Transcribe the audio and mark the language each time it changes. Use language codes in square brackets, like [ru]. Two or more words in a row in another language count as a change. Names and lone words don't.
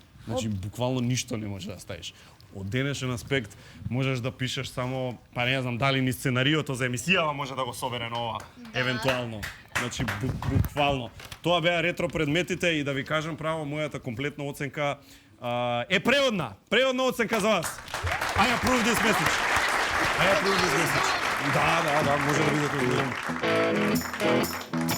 [mk] Значи, буквално ништо не може да ставиш. Од денешен аспект можеш да пишеш само, па не знам дали ни сценариото за емисијава може да го собере на ова, евентуално. Значи, буквално. Тоа беа ретро предметите и да ви кажам право, мојата комплетна оценка е преводна. Преводна оценка за вас. [en] I approve this message. [mk] Да, може да видите.